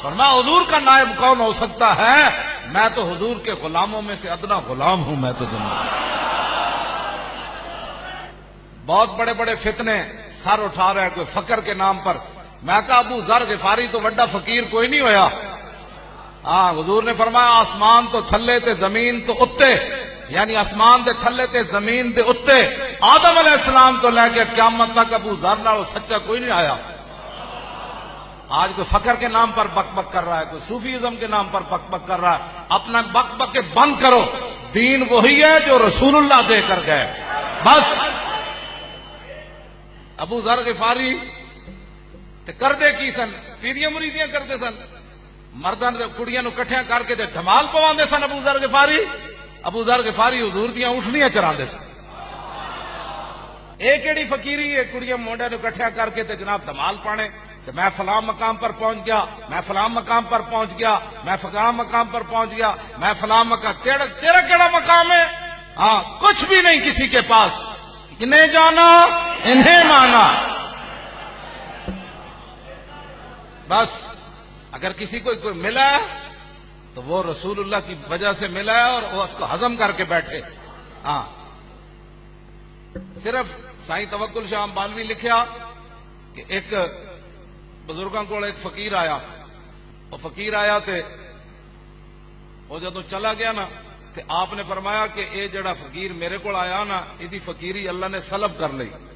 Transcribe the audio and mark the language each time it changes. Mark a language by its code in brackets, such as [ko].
[ur] فرمایا حضور کا نائب کون ہو سکتا ہے, میں تو حضور کے غلاموں میں سے ادنا غلام ہوں. میں تو دنیا بہت بڑے بڑے فتنے سر اٹھا رہے ہیں کوئی فقر کے نام پر. [pa] میں کہا ابو ذر غفاری تو بڑا فقیر کوئی نہیں ہویا. ہاں حضور نے فرمایا آسمان تو تھلے تے زمین تو اتے, یعنی آسمان دے تھلے تے زمین دے اتے آدم علیہ السلام تو لے کے قیامت تک ابو ذر نال سچا کوئی نہیں آیا. [ur] آج کوئی فقر کے نام پر بک بک کر رہا ہے, کوئی صوفیزم کے نام پر بک بک کر رہا ہے. اپنا بک بک کے بند کرو. دین وہی ہے جو رسول اللہ دے کر گئے. [pa] بس ابو ذر غفاری تے کردے کی سن, پیریاں مریدیاں کرتے سن, مرداں تے کڑیاں نو کٹھیاں کر کے تے دھمال پواندے سن. ابو ذر غفاری حضور دیاں اونٹنیاں چراندے سن. اے کیڑی فقیری ہے, کڑیاں مونڈے نو کٹھیاں کر کے تے جناب دھمال پانے [ur] کہ میں فلاں مقام پر پہنچ گیا, میں فلاں مقام پر پہنچ گیا, میں فلاں مقام پر پہنچ گیا, میں فلاں مقام. [pa] تیرا کیڑا مقام ہے؟ [ur] ہاں کچھ بھی نہیں کسی کے پاس. انہیں جانا انہیں مانا. بس اگر کسی کو کوئی ملا ہے تو وہ رسول اللہ کی وجہ سے ملا ہے اور وہ اس کو ہضم کر کے بیٹھے. [pa] ہاں صرف سائیں توکل شاہ بالوی لکھیا کہ ایک بزرگاں کو ایک فقیر آیا, وہ فقیر آیا تے وہ جدوں چلا گیا نا تے آپ نے فرمایا کہ اے جڑا فقیر میرے کو آیا نا ایدی فقیری اللہ نے سلب کر لی.